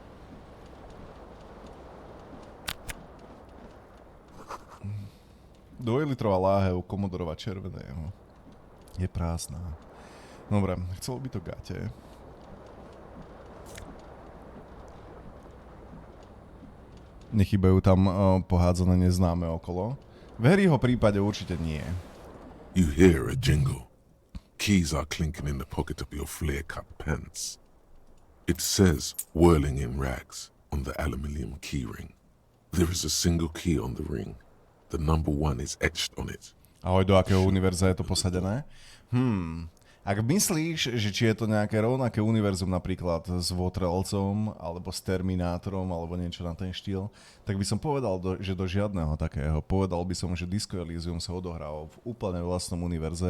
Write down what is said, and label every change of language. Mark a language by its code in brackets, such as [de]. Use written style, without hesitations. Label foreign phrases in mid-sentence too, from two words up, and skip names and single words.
[sk] Dvojlitrová láhev Komodorova červeného je prázdna. Dobre, chcelo by to gate. Nechýbajú tam pohádzané neznáme okolo. V Harryho prípade určite nie. [en] You hear a jingle. Keys are clinking in the pocket of your flare-cut pants. It says, whirling in rags, on the aluminium keyring. There is a single key on the ring. The number 1 is etched on it. [sk] Ahoj, do akého univerza je to posadené? Ak myslíš, že či je to nejaké rovnaké univerzum napríklad s Votrelcom, alebo s Terminátorom, alebo niečo na ten štýl, tak by som povedal, že do žiadneho takého. Povedal by som, že Disco Elysium sa odohralo v úplne vlastnom univerze.